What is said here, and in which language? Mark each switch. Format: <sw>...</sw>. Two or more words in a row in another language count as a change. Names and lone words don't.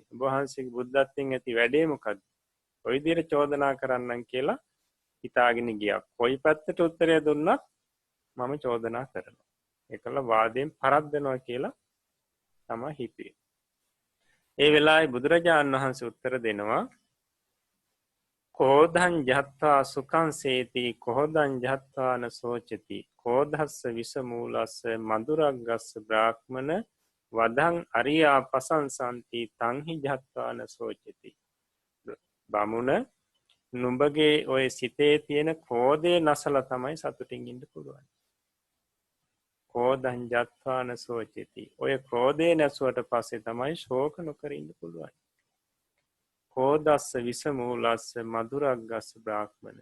<si>ඔබ වහන්සේගේ බුද්ධත්වයෙන් ඇති වැඩේ මොකක්ද? ඔය විදිහට චෝදනා කරන්නම් කියලා හිතාගෙන ගියා. කොයි පැත්තට උත්තරය දුන්නත් මම චෝදනා කරනවා. ඒකල වාදයෙන් පරද්දනවා කියලා තමයි හිතුවේ. ඒ වෙලාවේ බුදුරජාණන් වහන්සේ උත්තර දෙනවා</si> <pi>කෝධං ජත්වා සුඛං සේති කෝධං ජත්වා නසෝචති කෝධස්ස විසමූලස්ස මధుරග්ගස්ස බ්‍රාහ්මන වදං අරියා පසංසන්ති තංහි ජත්වා නසෝචති.</pi> <si>බමුණ නුඹගේ ඔය සිතේ තියෙන ක්‍රෝධය නැසලා තමයි සතුටින් ඉන්න පුළුවන්.</si> <pi>කෝධං ජත්වාන සෝචති.</pi> <si>ඔය ක්‍රෝධය නැසුවට පස්සේ තමයි ශෝක නොකර ඉන්න පුළුවන්.</si> <pi>කෝධස්ස විසමූලස්ස මధుරග්ගස්ස බ්‍රාහ්මණ.</pi>